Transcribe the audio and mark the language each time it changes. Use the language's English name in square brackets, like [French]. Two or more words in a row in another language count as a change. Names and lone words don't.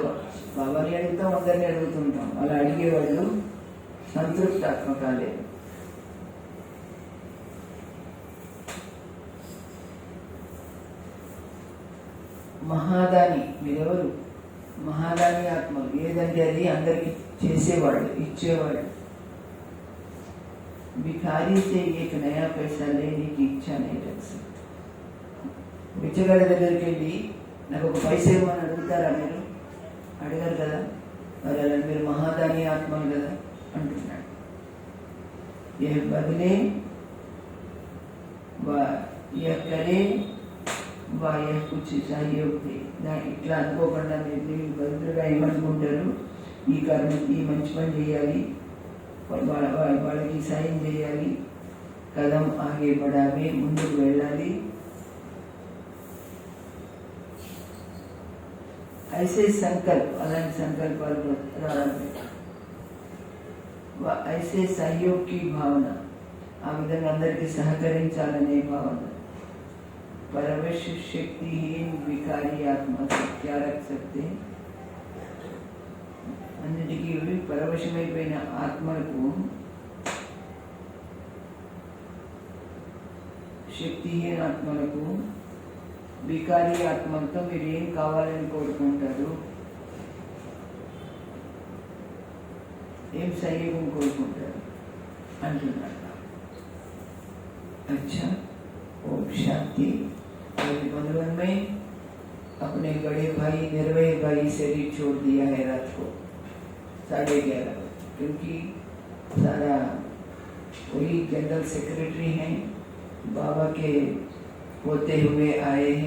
[Telugu] బాబాని అడుగుతాం, అందరినీ అడుగుతుంటాం. అలా అడిగేవాళ్ళు సంతృప్తాత్మ కాలేదు. మహాదాని, మీరెవరు? మహాదాని ఆత్మలు. ఏదంటే అది అందరికి చేసేవాళ్ళు, ఇచ్చేవాళ్ళు. [Hindi] भिखारी से एक नया पैसा लेने की इच्छा नहीं रख सकते. [Telugu] బిచ్చగాడి దగ్గరికి వెళ్ళి నాకు ఒక పైసా ఇవ్వమని అడుగుతారా? మీరు అడగరు కదా. మరి అలా మీరు మహాదాని ఆత్మలు కదా అంటున్నాడు. [Hindi] ये बदले करे कुछ सहयोग [Telugu] ఇట్లా అనుకోకుండా మీరు బదులుగా ఏమనుకుంటారు? ఈ మంచి పని చేయాలి, వాళ్ళకి సాయం చేయాలి, [Hindi] कदम आगे [Telugu] పడాలి, ముందుకు వెళ్ళాలి. [Hindi] ऐसे संकल्प, [Telugu] అలాంటి సంకల్పాలు రావాలి. [Hindi] ऐसे सहयोग की भावना, [Telugu] ఆ విధంగా అందరికీ సహకరించాలనే భావన. [Hindi] परवश शक्तिहीन विकारी आत्मा से क्या रख सकते? [Telugu] అన్నిటికీ పరవశమైపోయిన ఆత్మలకు, శక్తిహీన ఆత్మలకు, వికారి ఆత్మలతో మీరు ఏం కావాలని కోరుకుంటారు? ఏం సహయోగం కోరుకుంటారు అంటున్నారు. [Hindi] अच्छा, ओम शांति. बंधुओं में अपने बड़े भाई निर्भय भाई शरीर छोड़ दिया है रात को 11:30 बजे, क्योंकि सारा वही जनरल सेक्रेटरी हैं, बाबा के होते हुए आए हैं।